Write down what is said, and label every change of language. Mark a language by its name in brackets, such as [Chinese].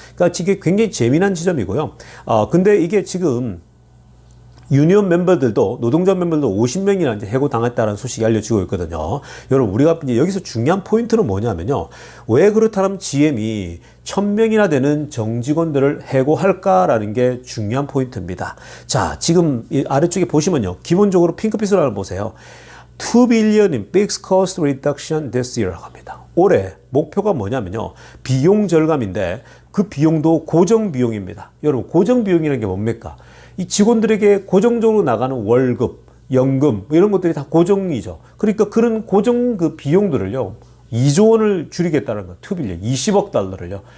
[Korean] 그러니까 이게 굉장히 재미난 지점이고요. 근데 이게 지금 유니온 멤버들도, 노동자 멤버들도 50명이나 이제 해고당했다는 소식이 알려지고 있거든요. 여러분, 우리가 이제 여기서 중요한 포인트는 뭐냐면요. 왜 그렇다면 GM이 1000명이나 되는 정직원들을 해고할까라는 게 중요한 포인트입니다. 자, 지금 이 아래쪽에 보시면요. 기본적으로 핑크빛으로 하나 보세요. [English] 2 billion in fixed cost reduction this year [Korean] 라고 합니다. 올해 목표가 뭐냐면요. 비용 절감인데 그 비용도 고정 비용입니다. 여러분, 고정 비용이라는 게 뭡니까? 이 직원들에게 고정적으로 나가는 월급, 연금 이런 것들이 다 고정이죠. 그러니까 그런 고정 그 비용들을요 2조 원을 줄이겠다는 거, 2 빌리언, 20억 달러를요.